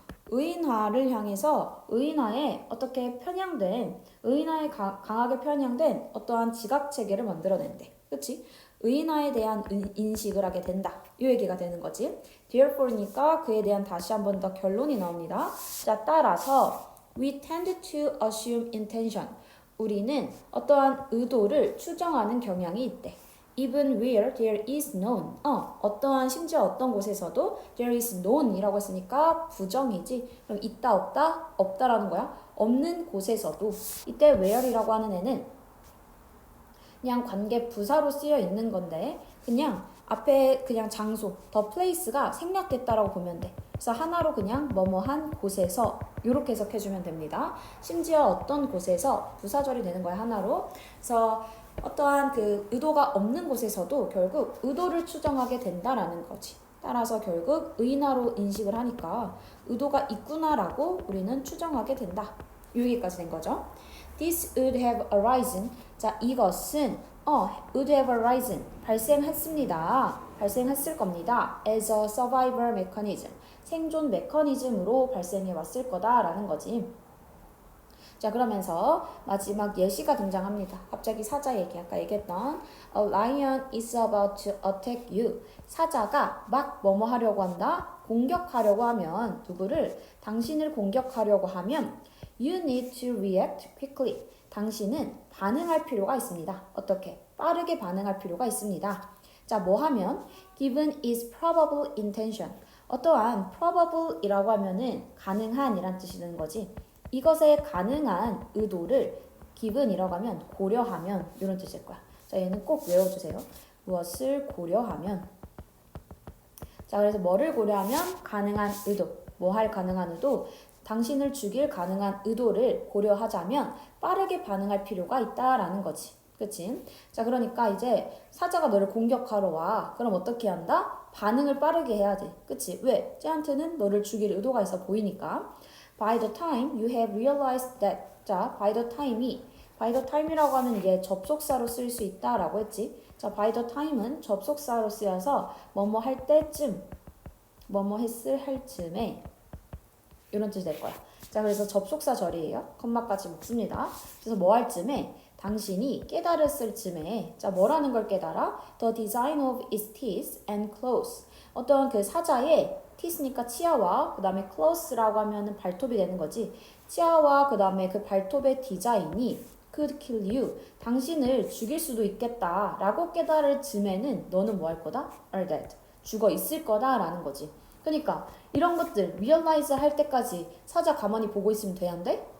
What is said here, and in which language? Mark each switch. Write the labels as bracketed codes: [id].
[ko] 의인화를 향해서 의인화에 어떻게 편향된, 의인화에 강하게 편향된 어떠한 지각체계를 만들어낸대. 그치? 의인화에 대한 인식을 하게 된다. 이 얘기가 되는 거지. Therefore니까 그에 대한 다시 한 번 더 결론이 나옵니다. 자, 따라서 [en] we tend to assume intention. [ko] 우리는 어떠한 의도를 추정하는 경향이 있대. [en] Even where there is none. [ko] 어떠한 심지어 어떤 곳에서도 [en] there is none [ko] 이라고 했으니까 부정이지. 그럼 있다 없다? 없다라는 거야. 없는 곳에서도. 이때 where이라고 하는 애는 그냥 관계 부사로 쓰여 있는 건데 그냥 앞에 그냥 장소, [en] the place [ko] 가 생략됐다라고 보면 돼. 그래서 하나로 그냥 뭐뭐한 곳에서 이렇게 해석해주면 됩니다. 심지어 어떤 곳에서 부사절이 되는 거야, 하나로. 그래서 어떠한 그 의도가 없는 곳에서도 결국 의도를 추정하게 된다라는 거지. 따라서 결국 의인화로 인식을 하니까 의도가 있구나라고 우리는 추정하게 된다. 여기까지 된 거죠. [en] This would have arisen. [ko] 자, 이것은 [en] would have arisen. [ko] 발생했습니다. 발생했을 겁니다. [en] As a survival mechanism. [ko] 생존 메커니즘으로 발생해 왔을 거다라는 거지. 자, 그러면서 마지막 예시가 등장합니다. 갑자기 사자 얘기, 아까 얘기했던 [en] A lion is about to attack you. [ko] 사자가 막 뭐뭐 하려고 한다? 공격하려고 하면 누구를? 당신을 공격하려고 하면 [en] You need to react quickly. [ko] 당신은 반응할 필요가 있습니다. 어떻게? 빠르게 반응할 필요가 있습니다. 자, 뭐 하면? [en] Given is probable intention. [ko] 어떠한 probable이라고 하면은 가능한 이란 뜻이 되는 거지. 이것에 가능한 의도를 given이라고 하면 고려하면 이런 뜻일 거야. 자, 얘는 꼭 외워주세요. 무엇을 고려하면. 자, 그래서 뭐를 고려하면 가능한 의도. 뭐 할 가능한 의도? 당신을 죽일 가능한 의도를 고려하자면 빠르게 반응할 필요가 있다라는 거지. 그치? 자, 그러니까 이제 사자가 너를 공격하러 와. 그럼 어떻게 한다? 반응을 빠르게 해야 돼. 그치? 왜? 쟤한테는 너를 죽일 의도가 있어 보이니까. [en] By the time you have realized that. [ko] 자, by the time이라고 하면 이게 접속사로 쓸 수 있다라고 했지. 자, by the time은 접속사로 쓰여서 뭐뭐 할 때쯤, 뭐뭐 했을 할 쯤에 이런 뜻이 될 거야. 자, 그래서 접속사 절이에요. 컴마까지 묶습니다. 그래서 뭐 할 쯤에 당신이 깨달았을 쯤에 자, 뭐라는 걸 깨달아? [en] The design of its teeth and claws. [ko] 어떤 그 사자의 teeth니까 치아와 그 다음에 claws라고 하면은 발톱이 되는 거지. 치아와 그 다음에 그 발톱의 디자인이 [en] could kill you. [ko] 당신을 죽일 수도 있겠다 라고 깨달을 즈음에는 너는 뭐 할 거다? [en] are dead. [ko] 죽어 있을 거다라는 거지. 그러니까 이런 것들 realize 할 때까지 사자 가만히 보고 있으면 돼? 안 돼?